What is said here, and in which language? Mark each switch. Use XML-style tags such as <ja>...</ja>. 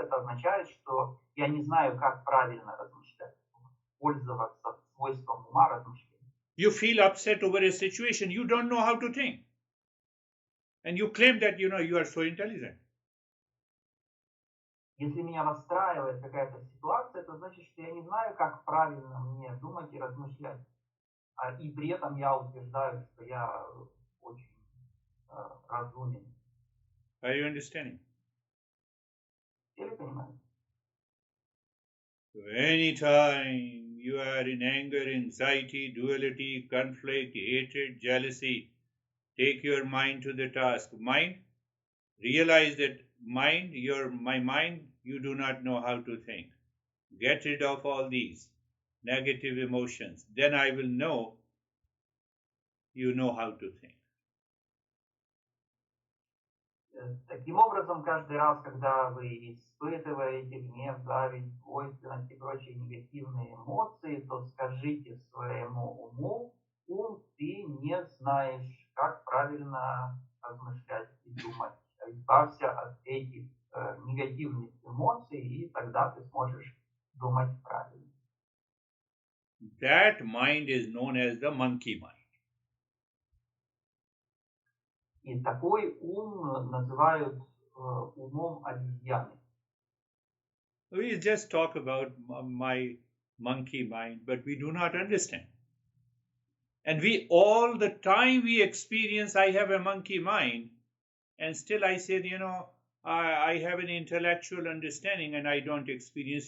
<ru>Это означает, что я не знаю, как правильно размышлять, пользоваться свойством ума размышления.</ru> <en>You feel upset over a situation, you don't know how to think. And you claim that, you are so intelligent.</en> <ru>Если меня расстраивает какая-то ситуация, это значит, что я не знаю, как правильно мне думать и размышлять. И при этом я утверждаю, что я очень разумен.</ru> <en>Are you understanding?</en> <ru>Все ли понимаете?</ru> <en>So anytime you are in anger, anxiety, duality, conflict, hatred, jealousy, take your mind to the task. Mind, realize that my mind, you do not know how to think. Get rid of all these negative emotions. Then I will know you know how to think.</en> <ru>Таким образом, каждый раз, когда вы испытываете гнев, зависть, двойственность и прочие негативные эмоции, то скажите своему уму: ум, ты не знаешь, как правильно размышлять и думать. Избавься от этих негативных эмоций, и тогда ты сможешь думать правильно.</ru> <en>That mind is known as the monkey mind.</en> <ru>И такой ум называют умом обезьяны.</ru> <en>We just talk about my monkey mind, but we do not understand. And we all the time we experience, I have a monkey mind, and still I said, I have an intellectual understanding and I don't experience.</en>